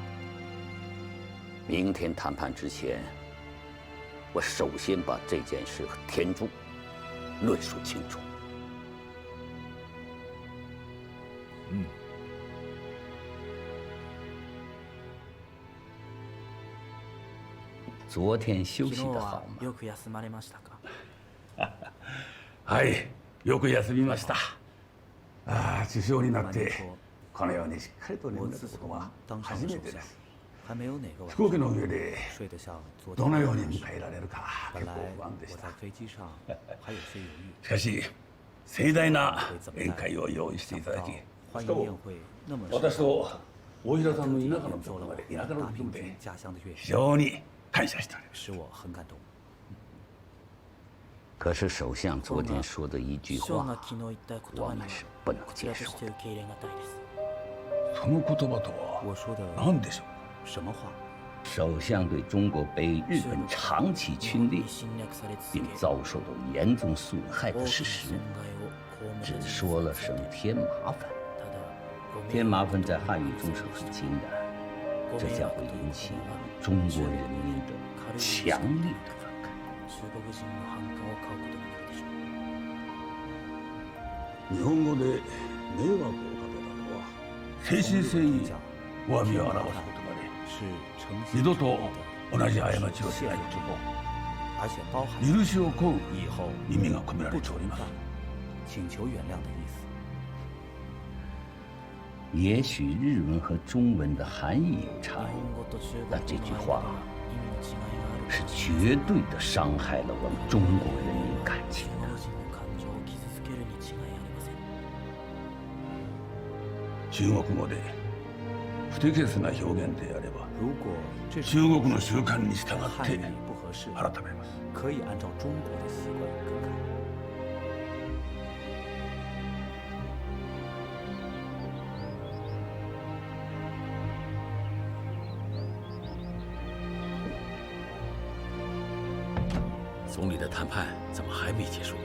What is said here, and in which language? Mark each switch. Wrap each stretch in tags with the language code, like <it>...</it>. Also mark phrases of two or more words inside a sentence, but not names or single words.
<zh>明天谈判之前，我首先把这件事和田中论述清楚。昨天休息得好吗？</zh> <ja>よく休まれましたか？はい、よく休みました。首相になってこのようにしっかりと眠れたことは初めてです。飛行機の上でどのように迎えられるか結構不安でした。しかし盛大な宴会を用意していただき、しかも私と大平さんの田舎のところまで田舎のところで非常に感謝しております。</ja> <zh>可是首相昨天说的一句话，我们是不能接受的。</zh> <ja>その言葉とは何でしょう？</ja> <zh>什么话？首相对中国被日本长期侵略并遭受到严重损害的事实，只说了声添麻烦。添麻烦在汉语中是很近的，这将会引起中国人民的强烈的反感。</zh> <ja>日本語で迷惑をかけたのは誠心誠意お詫びを表す言葉で、二度と同じ過ちをしないこと許しを請う意味が込められております。</ja> <zh>也许日文和中文的含义有差异，但这句话是绝对的伤害了我们中国人民感情的。</zh> <ja>中国語で不適切な表現であれば、中国の習慣に従って改めます。</ja> <zh>可以按照中国的习惯更改。总理的谈判怎么还没结束？</zh>